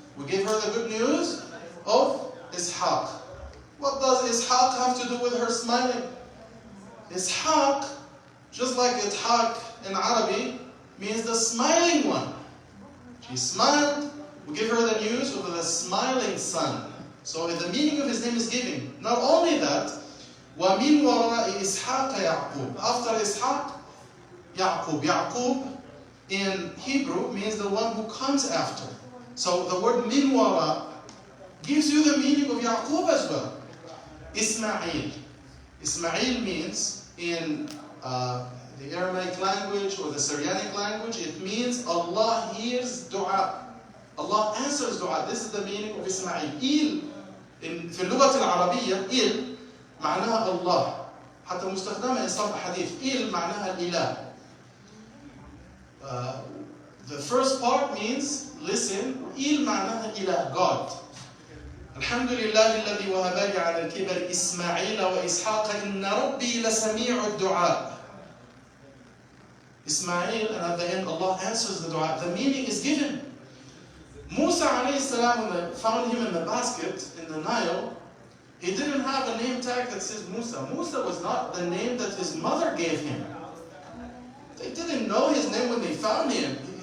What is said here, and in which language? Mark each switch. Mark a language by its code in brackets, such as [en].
[en] We gave her the good news of Ishaq. What does Ishaq have to do with her smiling? Ishaq, just like Ishaq in Arabic, means the smiling one. She smiled. We give her the news of the smiling son. So the meaning of his name is given. Not only that, [ar] وَمِنْ وَرَاءِ إِسْحَاقَ يَعْقُوبَ. [en] After Ishaq, Ya'qub. Ya'qub in Hebrew means the one who comes after. So the word min wara gives you the meaning of Ya'qub as well. Ismail. Ismail means in the Aramaic language or the Syrianic language, it means Allah hears dua. Allah answers dua. This is the meaning of Ismail. [ar] في اللغة العربية إل معناها الله. حتى مستخدمة [en] in some hadith. [ar] إل معناها الإله. [en] The first part means listen. [ar] إل معناها إله, God. الحمد لله الذي وهب لي على الكبر إسماعيل وإسحاق إن ربي لسميع الدعاء. [en] Ismail, and at the end Allah answers the dua. The meaning is given. Musa alayhi salam, when they found him in the basket in the Nile, he didn't have a name tag that says Musa. Musa was not the name that his mother gave him. They didn't know his name when they found him.